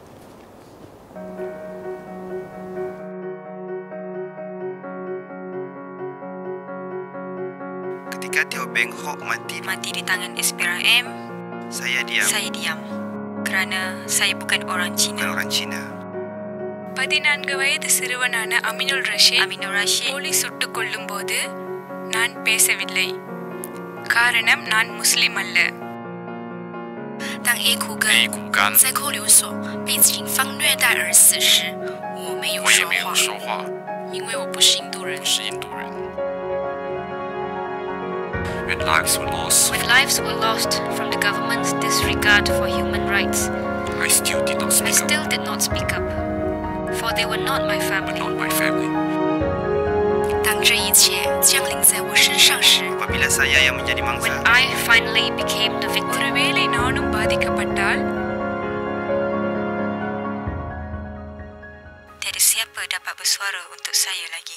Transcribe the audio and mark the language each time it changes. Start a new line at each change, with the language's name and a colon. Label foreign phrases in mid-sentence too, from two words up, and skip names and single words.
Malay: Ketika Teo Beng Hok mati di tangan SPRM, saya diam. Kerana saya bukan orang Cina.
Tamil: பதினான்கு வயது சிறுவனான அமினுல் ரஷீத் போலீஸ் சுட்டுக் கொல்லும் போது நான் பேசவில்லை. காரணம் நான் முஸ்லிம் அல்ல.
Chinese: 当黑苦干在扣留所被警方虐待而死时，我没有说话，因为我不是印度人。
English: When lives were lost from the government's disregard for human rights, I still did not speak up, for they were not my family.
Chinese: 当这一切降临在我身上时
Malay: apabila saya yang menjadi mangsa,
English: when I finally became the victim,
Tamil: ஒருவேளை நானும் பாதிக்கப்பட்டால்,
Malay: tiada siapa dapat bersuara untuk saya lagi.